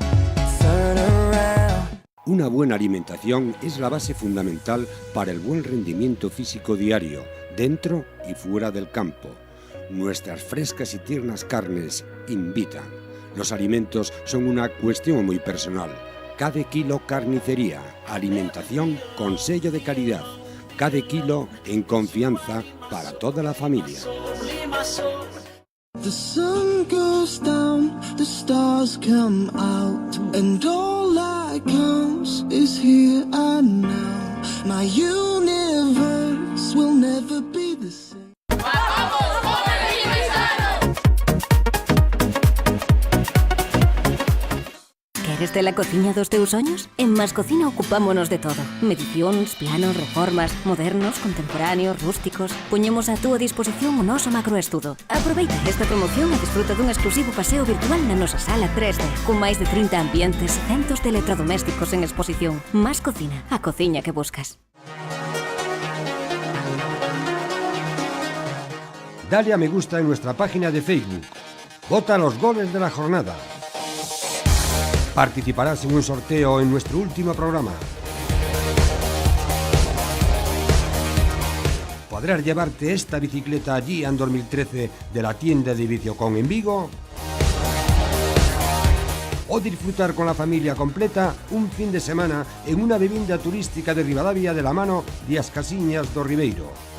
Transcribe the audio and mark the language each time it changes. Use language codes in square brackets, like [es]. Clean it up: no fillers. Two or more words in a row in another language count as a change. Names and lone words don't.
[es] Una buena alimentación es la base fundamental para el buen rendimiento físico diario, dentro y fuera del campo. Nuestras frescas y tiernas carnes invitan. Los alimentos son una cuestión muy personal. Cada kilo carnicería, alimentación con sello de calidad. Cada kilo en confianza para toda la familia. [en] The sun goes down, the stars come out, and all that counts is here and now. My universe will never be the same. [gl] Queres de la cociña dos teus soños? En Mascocina ocupámonos de todo. Medicións, planos, reformas, modernos, contemporáneos, rústicos. Poñemos a túa disposición o noso macroestudo. Aproveita esta promoción e disfruta dun exclusivo paseo virtual na nosa sala 3D, con máis de 30 ambientes e centos de electrodomésticos en exposición. Mascocina, a cociña que buscas. [es] Dale a me gusta en nuestra página de Facebook. Vota los goles de la jornada. Participarás en un sorteo en nuestro último programa. Podrás llevarte esta bicicleta Gian 2013 de la tienda de Viciocon en Vigo o disfrutar con la familia completa un fin de semana en una vivienda turística de Ribadavia de la mano de As Casiñas do Ribeiro.